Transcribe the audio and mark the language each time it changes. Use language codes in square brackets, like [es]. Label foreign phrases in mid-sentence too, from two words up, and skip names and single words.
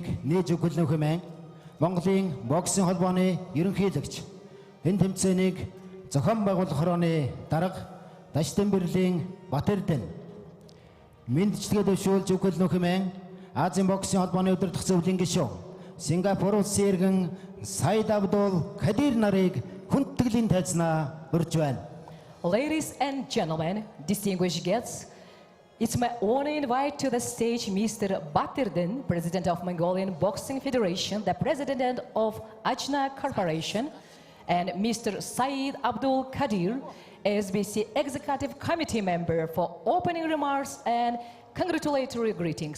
[mn] нээж өгүүлнэ хэмээн Монголын боксинг холбооны ерөнхийлөгч энэ тэмцээнийг зохион байгуулах хорооны дарга Даштан Бэрлийн Батэрдэн мэндчилгээ дэвшүүлж өгүүлнэ хэмээн Азийн боксинг холбооны удирдах зөвлөлийн гишүүн Сингапур улсын иргэн Саид Абдул Кадир нарыг хүндэтгэлийн тайзнаа урьж байна. [en] Ladies and gentlemen, distinguished guests, it's my honor to invite to the stage Mr. Batirden, President of Mongolian Boxing Federation, the President of Ajna Corporation, and Mr. Saeed Abdul Kadir, SBC Executive Committee member, for opening remarks and congratulatory greetings.